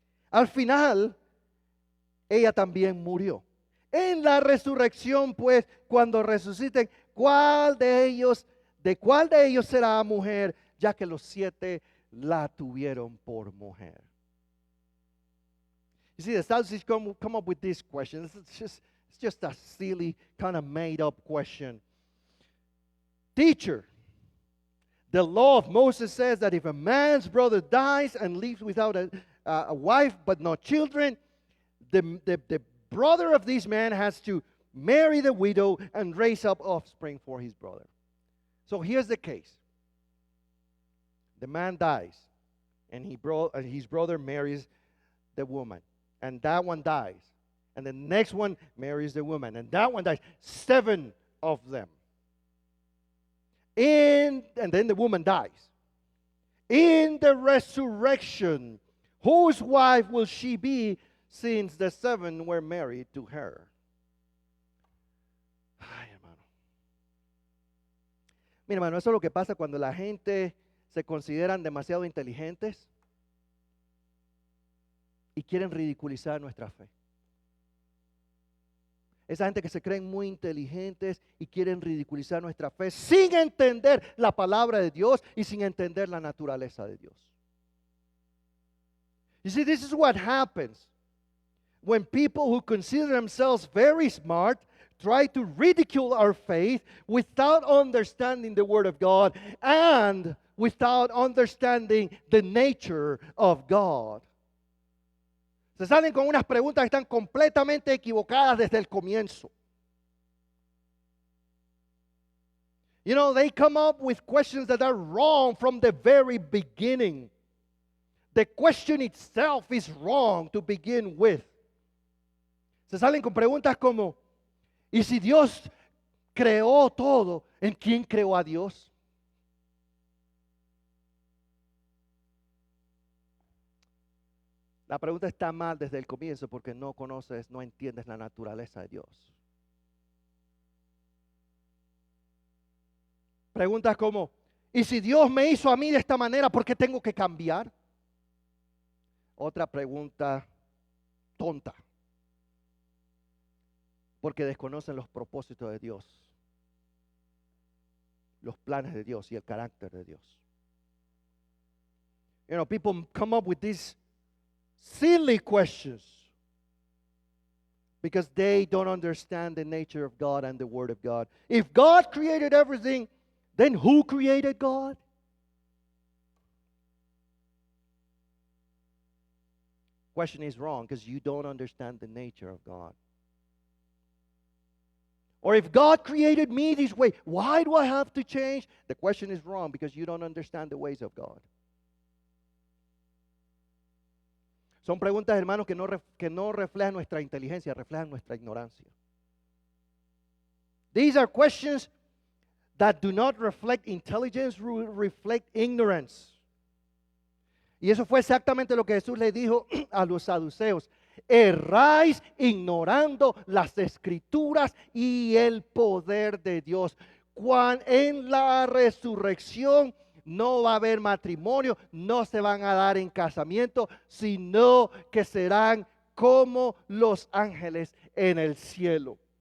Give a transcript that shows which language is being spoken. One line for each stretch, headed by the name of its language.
Spanish: Al final, ella también murió. En la resurrección, pues, cuando resuciten, ¿de cuál de ellos será mujer? Ya que los 7 la tuvieron por mujer.
English: You see, the Sadducees come up with this question. It's just a silly, kind of made up question. Teacher, the law of Moses says that if a man's brother dies and leaves without a wife but not children, the brother of this man has to marry the widow and raise up offspring for his brother. So here's the case. The man dies, and his brother marries the woman, and that one dies. And the next one marries the woman, and that one dies. 7 of them. And then the woman dies. In the resurrection, whose wife will she be, since the 7 were married to her?
Spanish: Ay, hermano. Mira, hermano, eso es lo que pasa cuando la gente se consideran demasiado inteligentes y quieren ridiculizar nuestra fe. Esa gente que se creen muy inteligentes y quieren ridiculizar nuestra fe sin entender la palabra de Dios y sin entender la naturaleza de Dios.
English: You see, this is what happens when people who consider themselves very smart try to ridicule our faith without understanding the Word of God and without understanding the nature of God.
Spanish: Se salen con unas preguntas que están completamente equivocadas desde el comienzo.
English: You know, they come up with questions that are wrong from the very beginning. The question itself is wrong to begin with.
Spanish: Se salen con preguntas como, ¿y si Dios creó todo, en quién creó a Dios? La pregunta está mal desde el comienzo porque no conoces, no entiendes la naturaleza de Dios. Preguntas como, ¿y si Dios me hizo a mí de esta manera, por qué tengo que cambiar? Otra pregunta tonta. Porque desconocen los propósitos de Dios, los planes de Dios y el carácter de Dios.
English: You know, people come up with these silly questions because they don't understand the nature of God and the Word of God. If God created everything, then who created God? Question is wrong because you don't understand the nature of God. Or if God created me this way, why do I have to change? The question is wrong because you don't understand the ways of God.
Spanish: Son preguntas, hermanos, que no reflejan nuestra inteligencia, reflejan nuestra ignorancia.
English: These are questions that do not reflect intelligence, reflect ignorance.
Spanish: Y eso fue exactamente lo que Jesús le dijo a los saduceos. Erráis ignorando las escrituras y el poder de Dios. En la resurrección no va a haber matrimonio, no se van a dar en casamiento, sino que serán como los ángeles en el cielo.